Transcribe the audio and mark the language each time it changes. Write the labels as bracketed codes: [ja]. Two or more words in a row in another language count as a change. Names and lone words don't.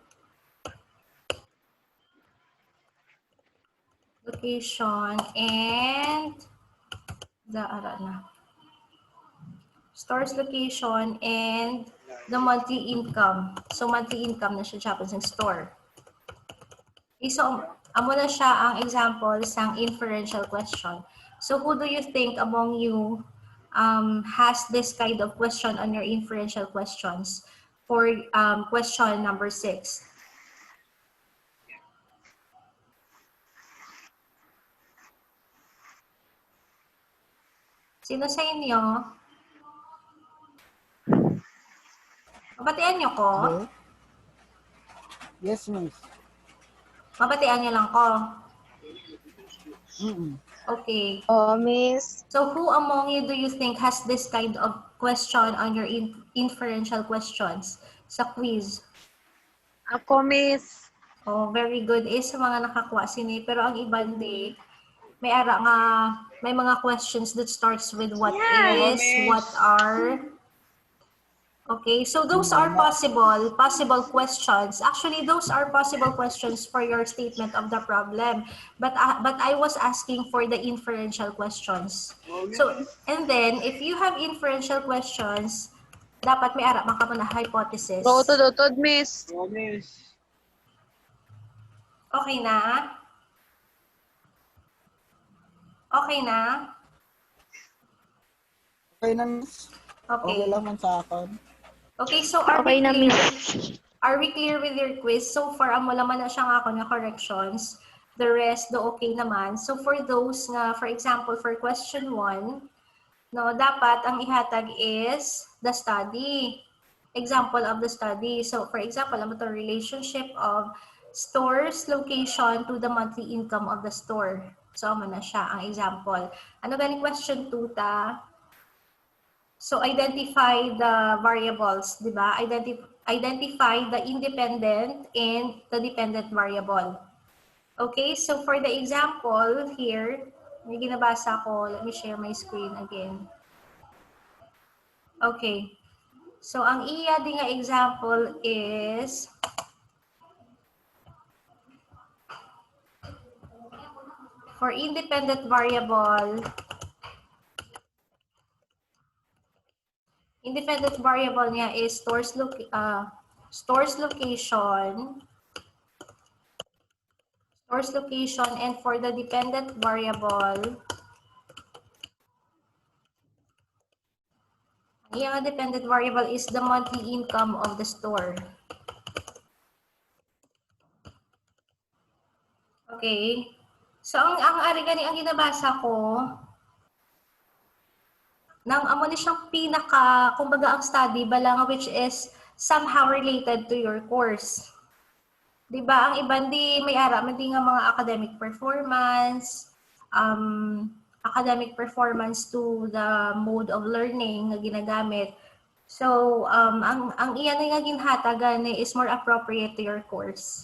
[en] and store's location and the monthly income. [hil] So [en] monthly income [hil] na siya Japanese ng store. Okay, so amo na siya ang examples ng [en] inferential question. So who do you think among you has this kind of question on your inferential questions for question number 6? [hil] Sino sa inyo? Mabatian niyo ko? [en] Okay. Yes, miss. [hil] Mabatian niyo lang ko? Mm-mm. Okay. Oo, miss. [en] So who among you do you think has this kind of question on your inferential questions sa quiz? [hil] Ako, miss. [en] Oh, very good. [hil] Sa mga nakakuha sini. Pero ang iba hindi. May ara nga, may mga [en] questions that starts with what is, what are. Okay, so those are possible questions. Actually, those are possible questions for your statement of the problem. But I was asking for the inferential questions. So, and then, if you have inferential questions, [hil] dapat may ara maka na hypothesis. Utod-utod, miss. Okay na? Okay na? Okay na, miss. Okay Okay. lang man sa akin. [en] Okay, so are [hil] Okay [en] we [hil] na, [en] clear? miss. Are we clear with your quiz? So far, [hil] amo laman na siya nga ako na corrections. [en] The rest, [hil] do okay naman. [en] So for those nga, for example, for question 1, no, [hil] dapat ang ihatag [en] is the study. Example of the study. So for example, [hil] amo to [en] relationship of store's location to the monthly income of the store. [hil] So amo na siya ang example. Ano galing question 2 ta? [en] So identify the variables, di ba? Identify the independent and the dependent variable. Okay, so for the example here, [hil] may ginabasa ko. [en] Let me share my screen again. Okay. So ang iya di nga example is for independent variable niya is store's location, and for the dependent variable, yung dependent variable is the monthly income of the store. Okay. [hil] So ang ari gani ang ginabasa ko nang amo ni siyang pinaka kumbaga ang study bala nga [en] which is somehow related to your course. [hil] 'Di ba? Ang iba di may ara man di nga mga [en] academic performance to the mode of learning [hil] nga ginagamit. So ang iyan nga ginhatagan [en] is more appropriate to your course.